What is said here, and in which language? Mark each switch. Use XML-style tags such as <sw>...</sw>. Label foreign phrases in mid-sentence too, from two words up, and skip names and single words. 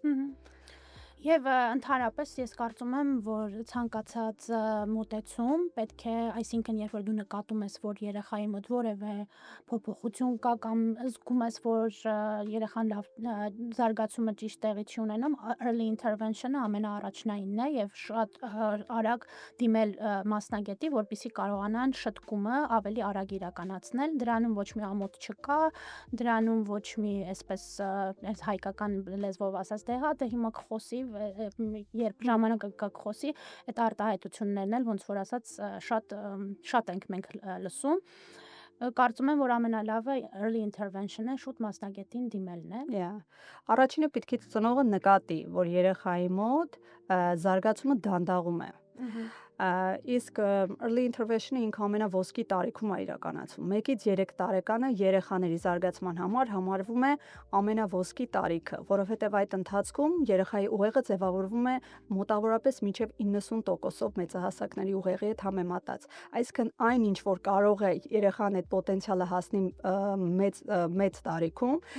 <hy>Եվ ընդհանրապես ես կարծում եմ, որ ցանկացած մոտեցում պետք է, այսինքն երբ որ դու նկատում ես, որ երեխայի մոտ որևէ փոփոխություն կա կամ զգում ես, որ երեխան լավ զարգացումը ճիշտ տեղի չի ունենում,</hy> <en>early intervention-</en> <hy>ը ամենաառաջնայինն է եւ շատ արագ դիմել մասնագետի, որպեսզի կարողանան շտկումը ավելի արագ իրականացնել։ Դրանում ոչ մի ամոթ չկա, դրանում ոչ մի այսպես այս հայկական լեզվով ասած դե հիմա կխոսի երբ ժամանակը կխոսի, այդ արտահայտություններն էլ ոնց որ ասած շատ ենք մենք լսում։ Կարծում եմ, որ ամենալավը</hy> <en>early intervention-</en> <hy>ը շուտ մասնագետին դիմելն է։ Առաջինը պետք է ծնողը նկատի, որ երեխայի մոտ զարգացումը դանդաղում է։ Իսկ</hy> <en>early intervention-</en> <hy>ը ինքը ամենաոսկի տարիքում է իրականացվում։ 1-ից 3 տարեկանը երեխաների զարգացման համար համարվում է ամենաոսկի տարիքը, որովհետև այդ ընթացքում երեխայի ուղեղը ձևավորվում է մոտավորապես մինչև 90%-ով մեծահասակների ուղեղի հետ համեմատած։ Այսինքն այն ինչ որ կարող է երեխան այդ պոտենցիալը հասնի մեծ տարիքում,</hy>